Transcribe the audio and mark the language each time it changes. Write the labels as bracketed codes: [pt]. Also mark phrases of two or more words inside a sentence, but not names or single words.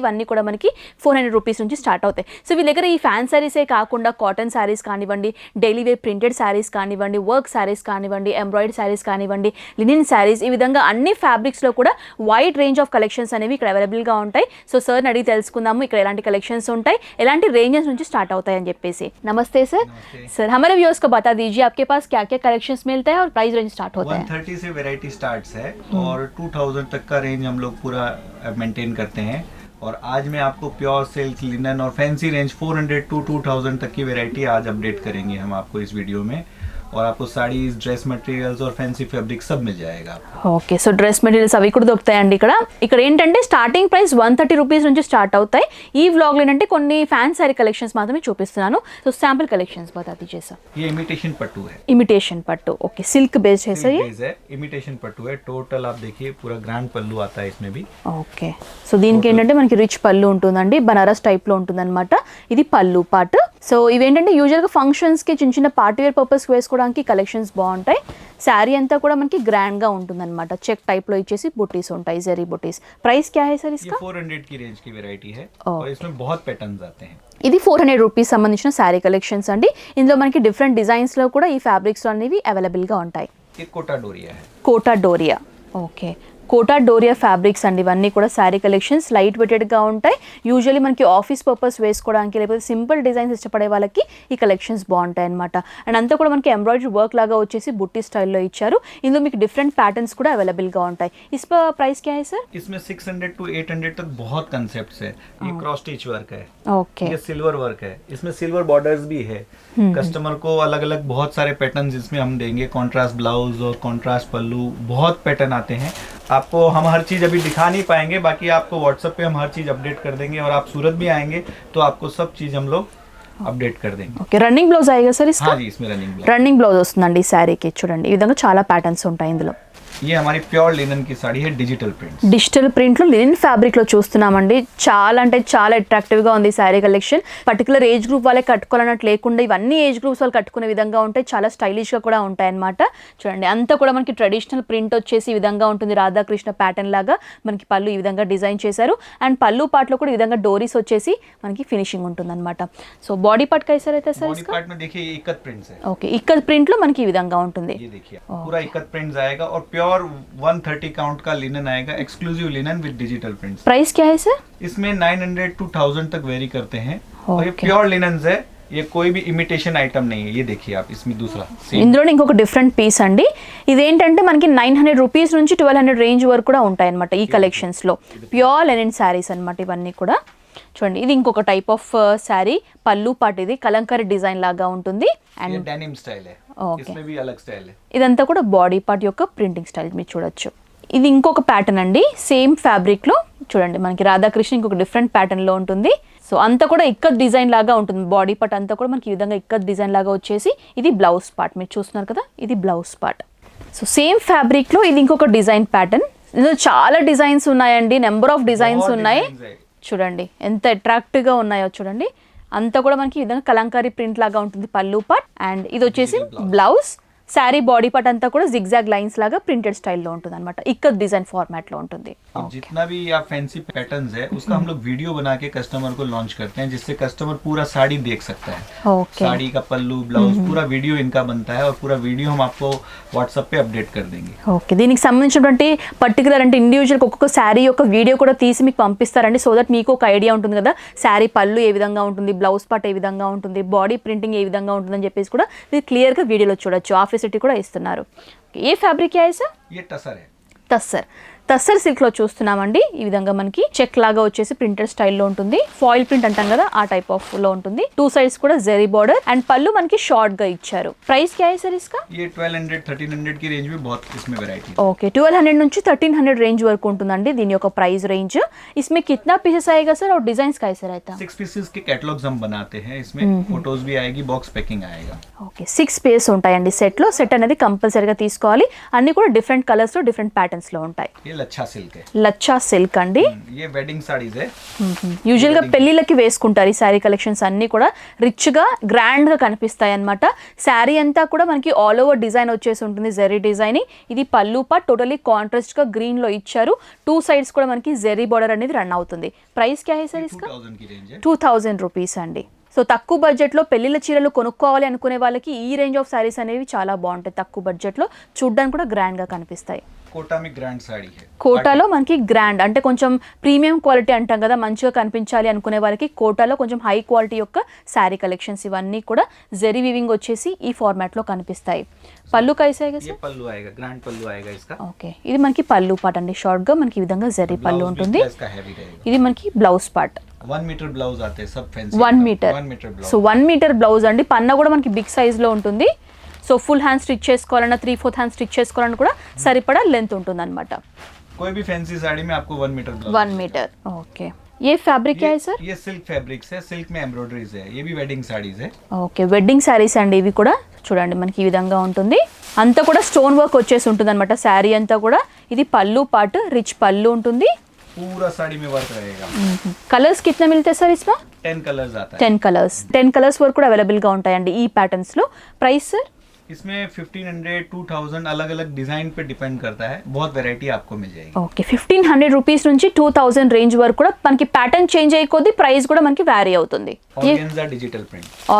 [te] ఇవన్నీ కూడా మనకి 400 రూపీస్ నుంచి స్టార్ట్ అవుతాయి. సో వీళ్ళ దగ్గర ఈ ఫ్యాన్ శారీసే కాకుండా [en] cotton sarees [te] కానివ్వండి, [en] daily wear printed sarees [te] కానివ్వండి, [en] work sarees [te] కానివ్వండి, [en] embroidery sarees [te] కానివ్వండి, [en] linen sarees, [te] ఈ విధంగా అన్ని ఫ్యాబ్రిక్స్లో కూడా [en] wide range of collections [te] అనేవి ఇక్కడ అవైలబుల్గా ఉంటాయి. సో సార్ని అడిగి తెలుసుకుందాము ఇక్కడ ఎలాంటి కలెక్షన్స్ ఉంటాయి, ఎలాంటి రేంజెస్ నుంచి స్టార్ట్ అవుతాయి అని చెప్పేసి. నమస్తే సార్. [hi] सर हमारे व्यूअर्स को बता दीजिए आपके पास क्या क्या कलेक्शंस मिलते हैं और प्राइस रेंज स्टार्ट होता है. 130 से वैरायटी स्टार्ट्स है और 2000 तक का रेंज हम लोग पूरा मेंटेन करते हैं. और आज मैं आपको प्योर सिल्क, लिनन और फैंसी रेंज 400 to 2000 तक की वैरायटी आज अपडेट करेंगे हम आपको इस वीडियो में. और आपको साड़ीज, [en] dress materials [hi] और फैंसी फैब्रिक सब मिल जाएगा. [te] ఓకే, సో డ్రెస్ మెటీరియల్స్ అవి కూడా దొరుకుతాయండి ఇక్కడ. ఇక్కడ ఏంటంటే స్టార్టింగ్ ప్రైస్ 130 రూపీస్ నుంచి స్టార్ట్ అవుతాయి. ఈ వ్లాగ్లో ఏంటంటే కొన్ని ఫ్యాన్ సారీ కలెక్షన్స్ మాత్రమే చూపిస్తున్నాను. [en] so sample collections [hi] बता दीजिए सर. ये इमिटेशन पट्टू है. इमिटेशन पट्टू, ओके, सिल्क बेस्ड है सर. ये इमिटेशन पट्टू है. टोटल आप देखिए पूरा ग्रैंड पल्लू आता है इसमें भी. [te] ఓకే, సో దీనికి ఏంటంటే మనకి రిచ్ పళ్ళు ఉంటుందండి. బనారస్ టైప్లో ఉంటుందన్నమాట. ఇది పళ్ళు పార్ట్. సో ఇవేంటంటే యూజువల్గా ఫంక్షన్స్కి చిన్న చిన్న పార్టీ వేర్ పర్పస్ వేసుకోవడానికి కలెక్షన్స్ బాగుంటాయి. శారీ అంతా కూడా మనకి గ్రాండ్ గా ఉంటుందన్నమాట. చెక్ టైప్ లో ఇచ్చేసి బుటీస్ ఉంటాయి, జరీ బుటీస్. ప్రైస్ [hi] क्या है सर इसका? ये 400 की रेंज की वैरायटी है और इसमें बहुत पैटर्न्स आते हैं. [te] ఇది 400 రూపీస్ సంబంధించిన శారీ కలెక్షన్స్ అండి. ఇందులో మనకి డిఫరెంట్ డిజైన్స్ లో కూడా ఈ ఫ్యాబ్రిక్స్ అనేవి అవైలబుల్ గా ఉంటాయి. [hi] ये कोटा डोरिया है. [te] కోటా డోరియా, ఓకే, కోటా డోరియా ఫ్యాబ్రిక్స్ అండి. ఇవన్నీ కూడా శారీ కలెక్షన్స్ లైట్ వెయిటెడ్గా ఉంటాయి. యూజువల్లీ మనకి ఆఫీస్ పర్పస్ వేసుకోవడానికి లేకపోతే సింపుల్ డిజైన్స్ ఇష్టపడే వాళ్ళకి ఈ కలెక్షన్స్ బాగుంటాయి అనమాట. అండ్ అంతా కూడా మనకి ఎంబ్రాయిడరీ వర్క్ లాగా వచ్చేసి బుట్టి స్టైల్లో ఇచ్చారు. ఇందులో మీకు డిఫరెంట్ ప్యాటర్న్స్ కూడా అవైలబుల్గా ఉంటాయి. [hi] इस पर प्राइस क्या है सर? इसमें 600 to 800 तक बहुत कंसेप्ट्स है. ये क्रॉस स्टिच वर्क है. ओके, ये सिल्वर वर्क है. इसमें सिल्वर बॉर्डर्स भी है. कस्टमर को अलग अलग बहुत सारे पैटर्न्स इसमें हम देंगे. कॉन्ट्रास्ट ब्लाउज और कॉन्ट्रास्ट पल्लू, बहुत पैटर्न आते हैं. आपको हम हर चीज़ अभी दिखा नहीं पाएंगे, बाकी आपको व्हाट्सएप पे हम हर चीज़ अपडेट कर देंगे, और आप सूरत भी आएंगे तो आपको सब चीज़ हम लोग अपडेट कर देंगे. ओके रनिंग ब्लाउज आएगा सर इसका हाँ जी, इसमें रनिंग [te] రన్నింగ్ బ్లౌజ్ వస్తుందండి ఈ శారీకి. చూడండి ఈ విధంగా చాలా ప్యాటర్న్స్ ఉంటాయి ఇందులో. [hi] ये हमारी प्योर लिनन की साड़ी है, डिजिटल प्रिंट. [te] డిజిటల్ ప్రింట్లో లినెన్ ఫ్యాబ్రిక్లో చూస్తున్నామండి. చాలా అంటే చాలా అట్రాక్టివ్గా ఉంది ఈ శారీ కలెక్షన్. పర్టికులర్ ఏజ్ గ్రూప్ వాళ్ళే కట్టుకోవాలన్నట్టు లేకుండా ఇవన్నీ ఏజ్ గ్రూప్స్ వాళ్ళు కట్టుకునే విధంగా ఉంటాయి. చాలా స్టైలిష్గా కూడా ఉంటాయి అన్నమాట. చూడండి అంతా కూడా మనకి ట్రెడిషనల్ ప్రింట్ వచ్చేసి ఈ విధంగా ఉంటుంది. రాధాకృష్ణ ప్యాటర్న్ లాగా మనకి పళ్ళు ఈ విధంగా డిజైన్ చేశారు. అండ్ పళ్ళు పార్ట్లో కూడా ఈ విధంగా డోరీస్ వచ్చేసి మనకి ఫినిషింగ్ ఉంటుంది అనమాట. సో బాడీ పార్ట్ కైసర్ అయితే సార్ [hi] बॉडी पार्ट में देखिए इकत प्रिंट्स है. [te] ఓకే ఇక్కడ ప్రింట్లో మనకి ఈ విధంగా ఉంటుంది. [hi] ये देखिए पूरा इकत प्रिंट्स आएगा, और प्योर 130 काउंट का लिनन आएगा, [en] exclusive linen with digital prints. [te] ప్రైస్ [hi] क्या है सर? इसमें 900 to 1000 तक वेरी करते हैं. और ये [en] Okay. [hi] प्योर लिनन है, ये कोई भी इमिटेशन आइटम नहीं है. ये देखिए आप, इसमें दूसरा same. [te] ఇందులో ఇంకొక డిఫరెంట్ పీస్ అండి. ఇదేంటంటే మనకి 900 రూపీస్ నుంచి 1200 రేంజ్ వరకు కూడా ఉంటాయి అనమాట ఈ కలెక్షన్స్లో. ప్యూర్ లెనిన్ శారీస్ అనమాట ఇవన్నీ కూడా. చూడండి ఇది ఇంకొక టైప్ ఆఫ్ శారీ. పళ్ళు పాటు ఇది కలంకారీ డిజైన్ లాగా ఉంటుంది. [hi] ये [te] అండ్ [hi] डेनिम स्टाइल है. [en] Okay. [hi] इसमें भी अलग स्टाइल है. [te] ఇదంతా కూడా బాడీ పార్ట్ యొక్క ప్రింటింగ్ స్టైల్ మీరు చూడొచ్చు. ఇది ఇంకొక ప్యాటర్న్ అండి. సేమ్ ఫ్యాబ్రిక్లో చూడండి మనకి రాధాకృష్ణ ఇంకొక డిఫరెంట్ ప్యాటర్న్లో ఉంటుంది. సో అంతా కూడా ఇక్కత్ డిజైన్ లాగా ఉంటుంది. బాడీ పార్ట్ అంతా కూడా మనకి ఈ విధంగా ఇక్కత్ డిజైన్ లాగా వచ్చేసి ఇది బ్లౌజ్ పార్ట్ మీరు చూస్తున్నారు కదా, ఇది బ్లౌజ్ పార్ట్. సో సేమ్ ఫ్యాబ్రిక్లో ఇది ఇంకొక డిజైన్ ప్యాటర్న్. ఇందులో చాలా డిజైన్స్ ఉన్నాయండి, నెంబర్ ఆఫ్ డిజైన్స్ [hi] बहुत [te] ఉన్నాయి. [hi] designs है. [te] చూడండి ఎంత అట్రాక్టివ్గా ఉన్నాయో చూడండి. అంతా కూడా మనకి ఈ విధంగా కలంకారీ ప్రింట్ లాగా ఉంటుంది పళ్ళు పార్ట్. అండ్ ఇది వచ్చేసి బ్లౌజ్. శారీ బాడీ పార్ట్ అంతా కూడా జిగ్జాగ్ లైన్స్ లాగా ప్రింటెడ్ స్టైల్లో ఉంటుంది అనమాట. ఇక్కత్ డిజైన్ ఫార్మాట్లో ఉంటుంది. [hi] और जितना भी आप फैंसी पैटर्न्स है उसका हम लोग वीडियो बना के कस्टमर को लॉन्च करते हैं, जिससे कस्टमर पूरा साड़ी देख सकता है. [te] ఓకే [hi] साड़ी का पल्लू, ब्लाउज, पूरा वीडियो इनका बनता है, और पूरा वीडियो हम आपको व्हाट्सएप पे अपडेट कर देंगे. [te] ఓకే దీనికి సంబంధించినటువంటి పర్టికులర్ అంటే ఇండివిజువల్ ఒక్కొక్క శారీ యొక్క వీడియో కూడా తీసి మీకు పంపిస్తారండి. సో దట్ మీకు ఒక ఐడియా ఉంటుంది కదా శారీ పళ్ళు ఏ విధంగా ఉంటుంది, బ్లౌజ్ పార్ట్ ఏ విధంగా ఉంటుంది, బాడీ ప్రింటింగ్ ఏ విధంగా ఉంటుందని చెప్పేసి కూడా ఇది క్లియర్గా వీడియోలో చూడొచ్చు. ఆఫీసిటీ కూడా ఇస్తున్నారు. ఏ ఫ్యాబ్రిక్ ఏ సార్? [hi] ये टसर है. [te] టస్సర్ సిల్క్లో చూస్తున్నామండి. ఈ విధంగా మనకి చెక్ లాగా వచ్చేసి ప్రింటెడ్ స్టైల్లో ఉంటుంది. ఫాయిల్ ప్రింట్ అంటాం కదా ఆ టైప్ ఆఫ్ లో ఉంటుంది. 2 సైడ్స్ కూడా జెరీ బార్డర్ అండ్ పళ్ళు మనకి షార్ట్ గా ఇచ్చారు. ప్రైస్ [hi] क्या है सर इसका? ये 1200-1300 की रेंज में बहुत इसमें वैरायटी है. [te] ఓకే 1200 నుంచి 1300 రేంజ్ వరకు ఉంటుందండి దీని యొక్క ప్రైస్ రేంజ్. [hi] इसमें कितना पीसेस आएगा सर और डिजाइन्स कैसे रहता है? 6 पीसेस के कैटलॉग्स हम बनाते हैं. इसमें फोटोज भी आएगी, बॉक्स पैकिंग आएगा. [te] ఓకే 6 పీసెస్ ఉంటాయండి సెట్ లో. సెట్ అనేది కంపల్సరీగా తీసుకోవాలి. అన్ని కూడా డిఫరెంట్ కలర్స్ లో డిఫరెంట్ ప్యాటర్న్స్ లో ఉంటాయి. [hi] ये लच्छा सिल्क है. [te] లచ్చా సిల్క్ అండి. [hi] ये वेडिंग साड़ीज है. [te] యూజువల్ గా పెళ్లిళ్ళకి వేసుకుంటారు ఈ శారీ కలెక్షన్స్ అన్ని కూడా రిచ్ గా గ్రాండ్ గా కనిపిస్తాయి అన్నమాట. శారీ అంతా కూడా మనకి ఆల్ ఓవర్ డిజైన్ వచ్చేసి ఉంటుంది, జెరీ డిజైన్. ఇది పళ్ళు పార్ట్ టోటలీ కాంట్రాస్ట్ గా గ్రీన్ లో ఇచ్చారు. 2 సైడ్స్ కూడా మనకి జెరీ బార్డర్ అనేది రన్ అవుతుంది. ప్రైస్ [hi] क्या है सर इसका? 2000 की रेंज है. [te] 2000 రూపీస్ అండి. సో తక్కువ బడ్జెట్లో పెళ్లిళ్ళ చీరలు కొనుక్కోవాలి అనుకునే వాళ్ళకి ఈ రేంజ్ ఆఫ్ శారీస్ అనేవి చాలా బాగుంటాయి. తక్కువ బడ్జెట్లో చూడ్డానికి కూడా గ్రాండ్ గా కనిపిస్తాయి. [hi] कोटा में ग्रैंड साड़ी है. [te] కోటాలో మనకి గ్రాండ్ అంటే కొంచెం ప్రీమియం క్వాలిటీ అంటాం కదా, మంచిగా కనిపించాలి అనుకునే వాళ్ళకి కోటాలో కొంచెం హై క్వాలిటీ యొక్క శారీ కలెక్షన్స్ ఇవన్నీ కూడా జెరీ వీవింగ్ వచ్చేసి ఈ ఫార్మాట్ లో కనిపిస్తాయి. [hi] पल्लू कैसेगा ये पल्लू आएगा, ग्रैंड पल्लू आएगा इसका. [te] ఓకే ఇది మనకి పళ్ళు పార్ట్ అండి. షార్ట్ గా మనకి ఈ విధంగా జెరీ పళ్ళు [hi] ब्लाउज भी [te] ఉంటుంది. [hi] इसका हैवी रहेगा. [te] ఇది మనకి బ్లౌజ్ పార్ట్ [hi] 1 मीटर ब्लाउज आते हैं सब फैंसी. [te] 1 మీటర్. [hi] 1 मीटर ब्लाउज. [te] సో 1 మీటర్ బ్లౌజ్ అండి. పన్నా కూడా మనకి బిగ్ సైజ్ లో ఉంటుంది. సో ఫుల్ హ్యాండ్ స్టిచ్ చేసుకోవాలన్నా 3/4 హ్యాండ్ స్టిచ్ చేసుకోవాలన్నా కూడా సరిపడా లెంత్ ఉంటుంది అనమాట. [hi] कोई भी फैंसी साड़ी में आपको 1 मीटर ब्लाउज. 1 మీటర్. ఓకే ఏ ఫ్యాబ్రిక్ है सर? ये सिल्क फैब्रिक्स है. सिल्क में एम्ब्रॉयडरीज है. ये भी वेडिंग साड़ीज है. [te] ఓకే వెడ్డింగ్ శారీస్ అండి ఇవి కూడా. చూడండి మనకి ఈ విధంగా ఉంటుంది. అంతా కూడా స్టోన్ వర్క్ వచ్చేసి ఉంటుంది అనమాట శారీ అంతా కూడా. ఇది పళ్ళు పార్ట్, రిచ్ పళ్ళు ఉంటుంది. [hi] पूरा साड़ी में वर्क रहेगा. कलर्స్ कितना मिलते सर इसमें? 10 कलर्स आता है. [te] 10 కలర్స్ వరకు కూడా అవైలబుల్ గా ఉంటాయండి ఈ ప్యాటర్న్స్ లో. ప్రైస్ సార్? [hi] इसमें 1500-2000 अलग अलग डिजाइन पे डिपेंड करता है. बहुत वैरायटी आपको मिल जाएगी. [te] ఓకే 1500 రూపీస్ నుంచి 2000 రేంజ్ వరకు కూడా మనకి ప్యాటర్న్ చేంజ్ అయ్యే కొద్దీ ప్రైస్ కూడా మనకి వ్యారీ అవుతుంది. [hi] ऑर्गेन्जा डिजिटल प्रिंट.